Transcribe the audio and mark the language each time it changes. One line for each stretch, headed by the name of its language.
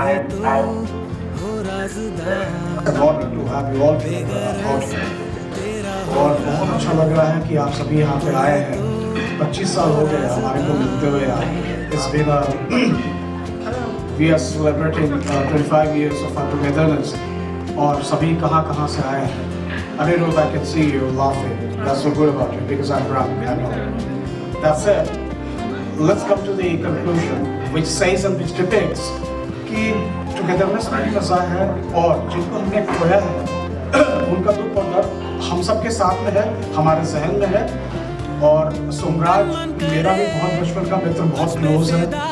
English: An honor to have you all together out here.
Hindi: और बहुत अच्छा लग रहा है कि आप सभी यहाँ पे आए हैं। 25 साल हो गए हमारे को मिलते हुए यहाँ।
English: It's been we are celebrating 25 years of our togetherness.
Hindi: और सभी कहाँ से आए हैं।
English: Anirudh, I can see you laughing. That's so good about you because I'm drunk. I know. That said, let's come to the conclusion, which says and which depicts
Hindi: कि togetherness में भी मजा है और जिनको हमने खोया है उनका दुख और दर्द हम सबके साथ में है, हमारे जहन में है। और सोमराज मेरा भी बहुत बचपन का मित्र, बहुत क्लोज है।